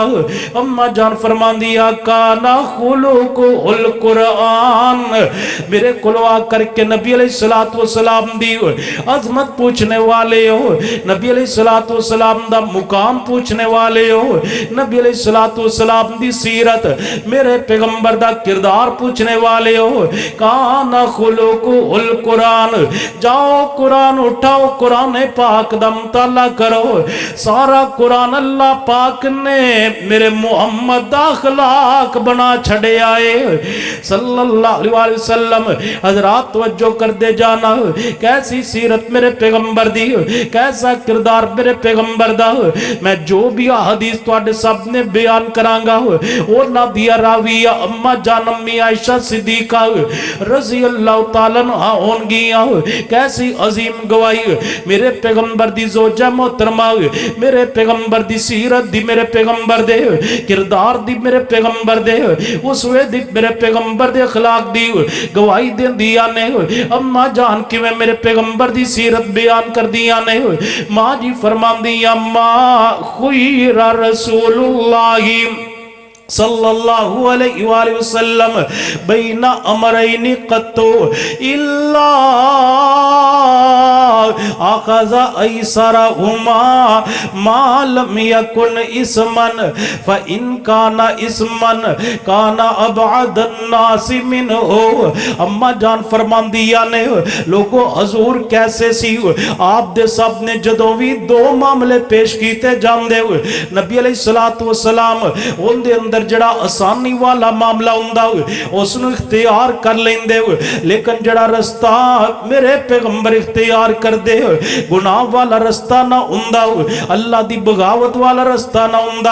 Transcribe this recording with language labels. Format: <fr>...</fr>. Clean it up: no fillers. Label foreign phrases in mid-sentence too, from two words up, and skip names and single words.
<pa>اماں جان فرماندی</pa> <ar>كان خلقه القرآن,</ar> <pa>میرے کلوا کرکے نبی</pa> <ar>عليه الصلاة والسلام</ar> <pa>دی عظمت پچھنے والے ہو، نبی</pa> <ar>عليه الصلاة والسلام</ar> <pa>دا مقام پچھنے والے ہو، نبی</pa> <ar>عليه الصلاة والسلام</ar> <pa>دی سیرت میرے پیغمبر دا کردار پچھنے والے ہو.</pa> <ar>كان خلقه القرآن,</ar> <pa>جاؤ قرآن اٹھاؤ، قرآن پاک دا مطالعہ کرو. سارا قرآن اللہ پاک نے میرے محمد دا اخلاق بنا چھڈے آئے</pa> <ar>صلى الله عليه وسلم.</ar> <pa>حضرات توجہ کر دے جانا، کیسی سیرت میرے پیغمبر دی، کیسا کردار میرے پیغمبر دا. میں جو بھی حدیث تہاڈے سامنے بیان کراں گا وہ نہ دیا راویہ اماں جان امی عائشہ صدیقہ</pa> <ar>رضي الله تعالى عنها</ar> <pa>ہونگیاں. کیسی عظیم گواہی میرے پیغمبر دی زوجہ محترمہ، میرے پیغمبر دی سیرت دی، میرے پیغمبر دے کردار دی، میرے پیغمبر دے اسوے دی، میرے پیغمبر دے اخلاق دی گواہی دیندیاں نے. اماں جان کویں میرے پیغمبر دی سیرت بیان کر دیا نے. ماں جی فرماندیاں</pa> <ar>ما خير رسول الله صلى الله عليه وسلم بين أمرين قط إلا أخذ أيسرهما ما لم يكن إثما فإن كان إثما كان أبعد الناس منه.</ar> <pa>اماں جان فرماندیاں نے لوگو حضور کیسے سی، آپ دے سب نے جدوں بھی دو معاملے پیش کیتے جاندے نبی</pa> <ar>عليه الصلاة والسلام</ar> <pa>اوہناں دے اندر جڑا آسانی والا معاملہ ہندا اوہنوں اختیار کر لیندے، لیکن جڑا رستہ میرے پیغمبر اختیار کر دے گناہ والا رستہ نہ ہندا، اللہ دی بغاوت والا رستہ نہ ہندا.</pa>